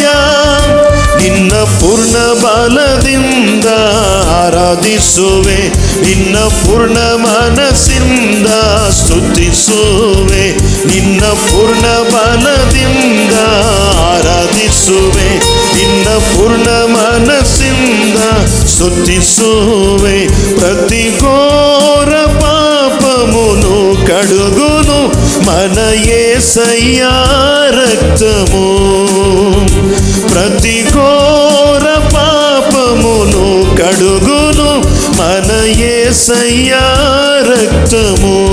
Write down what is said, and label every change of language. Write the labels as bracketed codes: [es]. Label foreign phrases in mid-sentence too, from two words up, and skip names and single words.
[kn] ನಿನ್ನ ಪೂರ್ಣ ಬಲದಿಂದ ಆರಾಧಿಸುವೆ, ನಿನ್ನ ಪೂರ್ಣ ಮನಸ್ಸಿಂದ ಸ್ತುತಿಸುವೆ, ನಿನ್ನ ಪೂರ್ಣ ಬಲದಿಂದ ಆರಾಧಿಸುವೆ, ನಿನ್ನ ಪೂರ್ಣ ಮನಸ್ಸಿಂದ ಸ್ತುತಿಸುವೆ. [te] ప్రతి ఘోర పాపమును కడుగును మన యేసయ్య రక్తము. ప్రతి ఘోర పాపమును కడుగును మన యేసయ్య రక్తము.